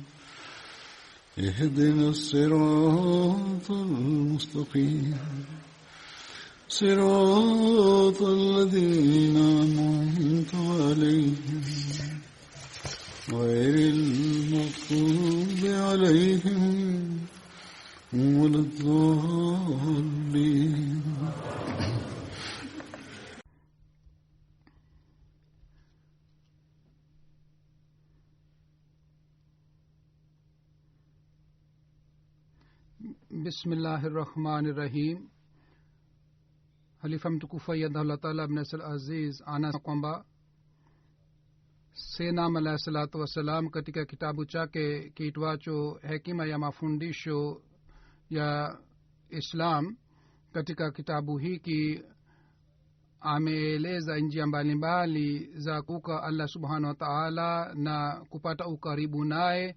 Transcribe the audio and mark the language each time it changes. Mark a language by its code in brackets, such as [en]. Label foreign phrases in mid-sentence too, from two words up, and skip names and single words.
[ar] اهدنا الصراط المستقيم صراط الذين أنعمت عليهم غير المغضوب عليهم ولا الضالين. بسم الله الرحمن الرحيم. [sw] Halifa mtukufu [ar] أيده الله تعالى [sw] ibn Nasr Aziz ana kwamba Sayyidina [ar] عليه الصلاة والسلام [sw] katika kitabu chake kiitwacho Hekima ya Mafundisho ya Islam, katika kitabu hiki ameeleza njia mbalimbali za kuka [ar] الله سبحانه وتعالى [sw] na kupata ukaribu naye.